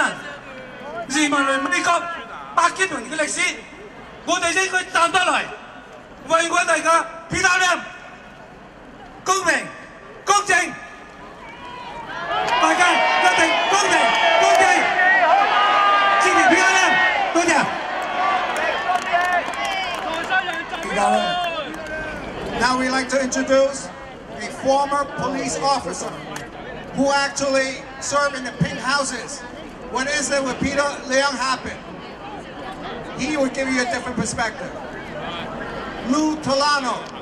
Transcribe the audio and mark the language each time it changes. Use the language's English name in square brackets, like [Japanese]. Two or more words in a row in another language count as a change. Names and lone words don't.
[Cantonese] 移民嚟美國100幾年嘅歷史，我哋應該站得嚟，為我哋嘅Peter亮公平、公正，大家一定公平、公正，支持Peter亮，多謝。 Peter亮 [English] Now we'd like to introduce a former police officer who actually served in the pink houses when the incident with Peter LIANG happened. He would give you a different perspective. Lou Tolano.